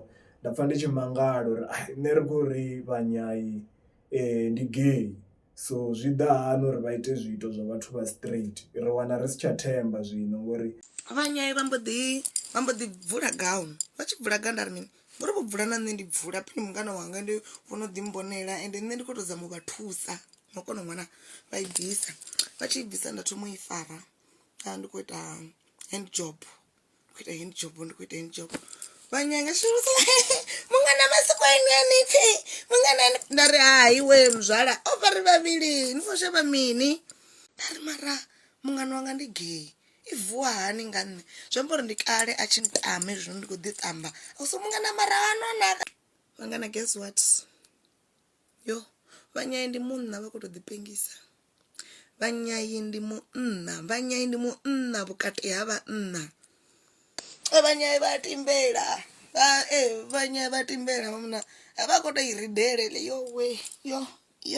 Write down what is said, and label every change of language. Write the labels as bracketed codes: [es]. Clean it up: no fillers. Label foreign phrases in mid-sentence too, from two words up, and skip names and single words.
[ve] Nda pfha ndi tshi mangala uri nṋe ri khou ri vhanyai ndi gay so zwi ḓa hani uri vha ite zwiito zwa vhathu vha straight ri wana ri si tsha themba zwino ngori vhanyai vha mbo ḓi bvula gown vha tshi bvula ganda ri mini ngori vho bvula na nṋe ndi bvula phini mungana wanga ndi vhono ḓi mbonela ende nṋe ndi khou tou zama u vha thusa no kona ṅwana vha i bvisa vha tshi i bvisa nda thoma u i fara ndi khou ita [en] hand job [ve] vhanyai nga shumisa mungana masikwani yani phi mungana nda ri hai we mzwala o vha ri vhavhili ni fosha vha mini nda ri mara mungana wanga ndi gay i vuwa hani nga nṋe zwi amba uri ndi kale a tshi ntame zwino ndi khou ḓi tamba so mungana mara hanonaka mungana [en] guess what [ve] yo vhanyai ndi munna vha khou tou ḓipengisa vhanyai ndi munna vhukati ha vhanna vhanyai vha timbela vhanyai vha timbela munna vha khou tou i ridele yo